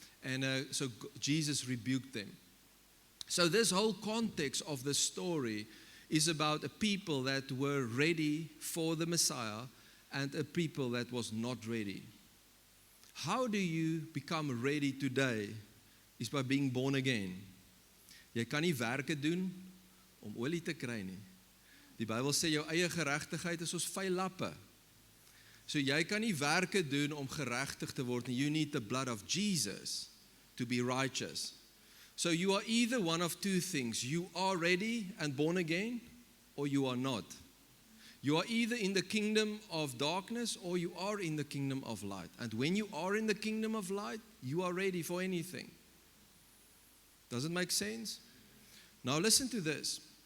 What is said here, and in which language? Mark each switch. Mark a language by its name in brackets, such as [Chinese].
[English] And so Jesus rebuked them. So this whole context of the story is about a people that were ready for the Messiah and a people that was not ready. How do you become ready today? Is by being born again. [Afrikaans] Jy kan nie werke doen om olie te kry nie. Die Bybel sê jou eie geregtigheid is soos vuil lappe. So jy kan nie werke doen om geregtig te word nie. [English] You need the blood of Jesus to be righteous. So you are either one of two things. You are ready and born again, or you are not. You are either in the kingdom of darkness or you are in the kingdom of light. And when you are in the kingdom of light, you are ready for anything. Does it make sense? Now listen to this.